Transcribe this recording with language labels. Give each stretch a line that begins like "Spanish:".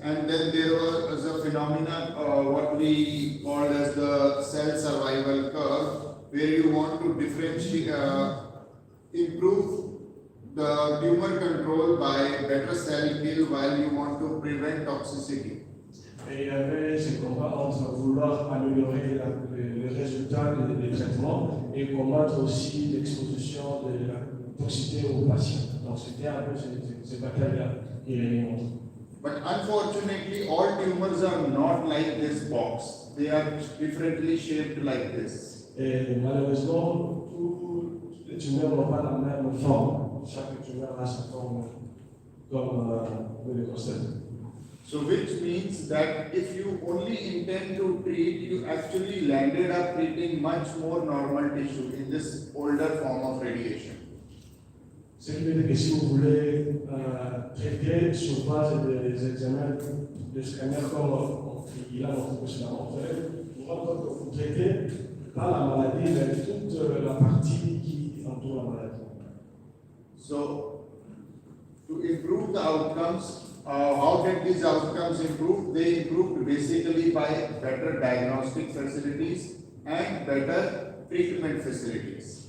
English: and then there was a phenomenon, what we called as the cell survival curve, where you want to differentiate, improve the tumor control by better cell kill while you want to prevent toxicity.
French: Et il y avait ces combats entre vouloir améliorer les résultats des traitements et combattre aussi l'exposition de la toxicité aux patients. Donc c'était un peu ces batailles-là qui régnent entre.
English: But unfortunately, all tumors are not like this box. They are differently shaped like this.
French: Et malheureusement, tous les tumeurs n'ont pas la même forme. Chaque tumeur a sa forme comme vous le constatez.
English: So which means that if you only intend to treat, you actually landed up treating much more normal tissue in this older form of radiation.
French: Ce qui veut dire que si vous voulez traiter sur base des examens de scanner comme il a montré précédemment, vous rendez compte que vous traitez pas la maladie, mais toute la partie qui entoure la maladie.
English: So to improve the outcomes, how did these outcomes improve? They improved basically by better diagnostic facilities and better treatment facilities.